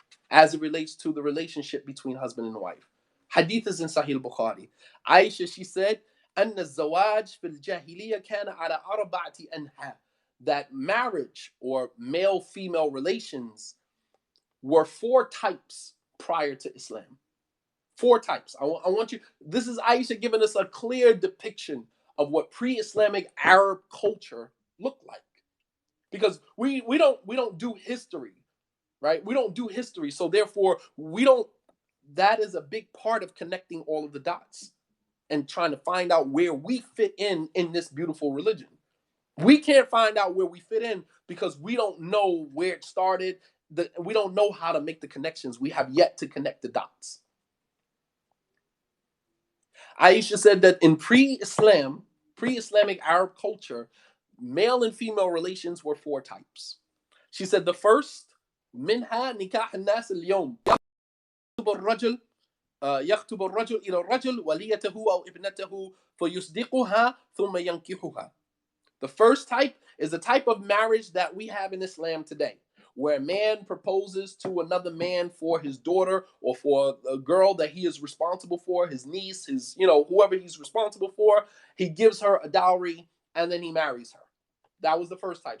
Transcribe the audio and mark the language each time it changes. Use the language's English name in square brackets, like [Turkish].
[English] As it relates to the relationship between husband and wife. Hadith is in Sahih al-Bukhari. [Arabic] Aisha, [English] she said, [Arabic] أن الزواج في الجاهلية كان على أربعة أنحاء. [English] That marriage or male-female relations were 4 types prior to Islam. 4 types. I want you, this is Aisha giving us a clear depiction of what pre-Islamic Arab culture looked like. Because we don't do history, right? We don't do history. So therefore, that is a big part of connecting all of the dots and trying to find out where we fit in this beautiful religion. We can't find out where we fit in because we don't know where it started. We don't know how to make the connections. We have yet to connect the dots. Aisha said that in pre-Islamic Arab culture, male and female relations were 4 types. She said the first, [Arabic] منها نكاح الناس اليوم يخطب الرجل إلى الرجل وليته أو ابنته فيصدقها ثم ينكحها. [English] The first type is the type of marriage that we have in Islam today, where a man proposes to another man for his daughter or for a girl that he is responsible for, his niece, his, whoever he's responsible for. He gives her a dowry and then he marries her. That was the first type.